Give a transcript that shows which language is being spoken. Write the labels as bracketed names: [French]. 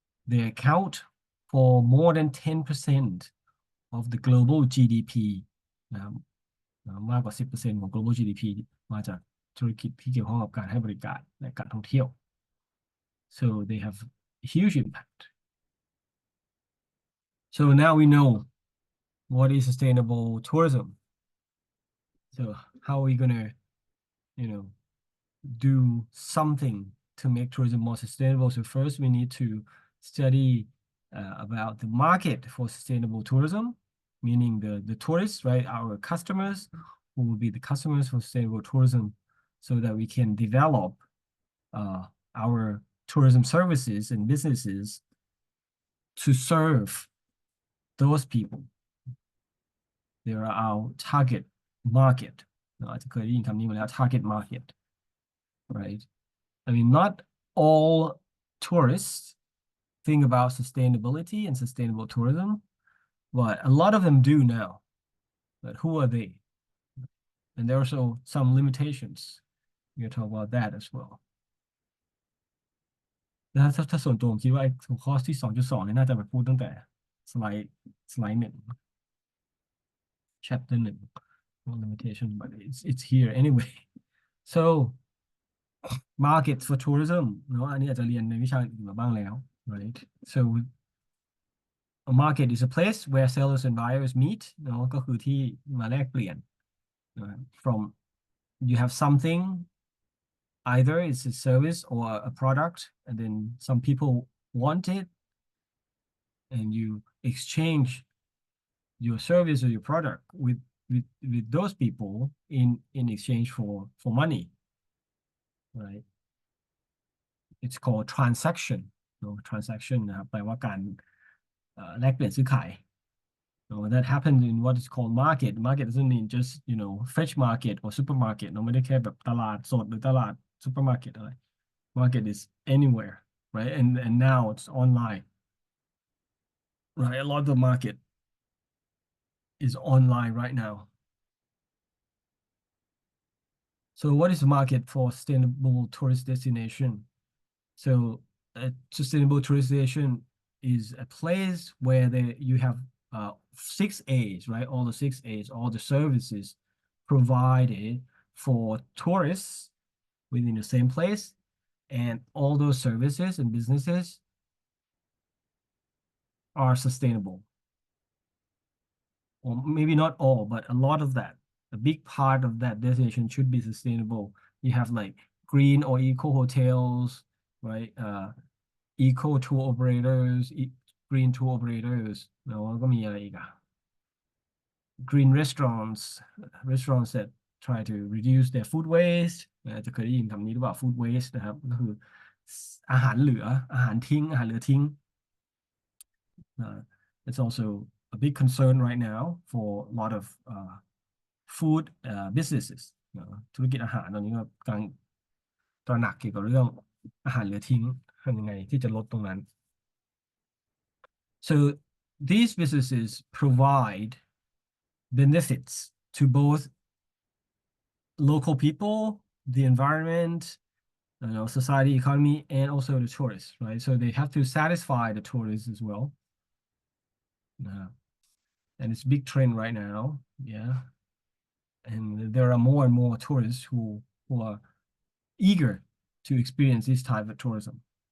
[English] they account for more than 10% of the global GDP [Thai] นะครับมากกว่า 10% ของ global GDP มาจากธุรกิจที่เกี่ยวข้องกับการให้บริการและการท่องเที่ยว [English] so they have huge impact. So now we know what is sustainable tourism. So how are we gonna, do something to make tourism more sustainable? So first we need to study about the market for sustainable tourism, meaning the tourists, right? Our customers, who will be the customers for sustainable tourism. so that we can develop our tourism services and businesses to serve those people. They are our target market. [Thai] อาจจะเคยได้ยินคำนี้มาแล้ว [English] target market, right? I mean, not all tourists think about sustainability and sustainable tourism, but a lot of them do now. But who are they? And there are also some limitations. We'll talk about that as well. [Thai] ถ้าส่วนตัวผมคิดว่าหัวข้อที่ 2.2 เนี่ยน่าจะไปพูดตั้งแต่สไลด์1 [English] chapter 1 limitation, but it's here anyway. So markets for tourism [Thai] เนาะอันนี้อาจจะเรียนในวิชาอื่นมาบ้างแล้ว [English] right? So a market is a place where sellers and buyers meet [Thai] เนาะก็คือที่มาแลกเปลี่ยน [English] from you have something, either it's a service or a product, and then some people want it, and you exchange your service or your product with those people in exchange for money, right? It's called transaction. Transaction [Thai] นะครับแปลว่าการแลกเปลี่ยนซื้อขาย [English] that happens in what is called market. Market doesn't mean just fresh market or supermarket [Thai] ไม่ได้แค่แบบตลาดสดหรือตลาด supermarket อะไร [English] Market is anywhere, right? And now it's online, right? A lot of the market is online right now. So what is the market for sustainable tourist destination? So a sustainable tourist destination is a place where you have 6 A's, right? All the 6 A's, all the services provided for tourists within the same place, and all those services and businesses are sustainable. Or maybe not all, but a lot of that. A big part of that destination should be sustainable. You have like green or eco hotels, right? Eco tour operators, green tour operators. แล้วก็มีอะไรอีกอะ green restaurants that try to reduce their food waste อาจจะเคยได้ยินคำนี้หรือเปล่า food waste นะครับก็คืออาหารเหลืออาหารทิ้งอาหารเหลือทิ้ง it's also a big concern right now for a lot of food businesses [Thai] ธุรกิจอาหารตอนนี้ก็กำลังตระหนักเกี่ยวกับเรื่องอาหารเหลือทิ้งทำยังไงที่จะลดตรงนั้น [English] so these businesses provide benefits to both local people, the environment, society, economy, and also the tourists, right? So they have to satisfy the tourists as well. And it's a big trend right now, yeah. And there are more and more tourists who are eager to experience this type of tourism.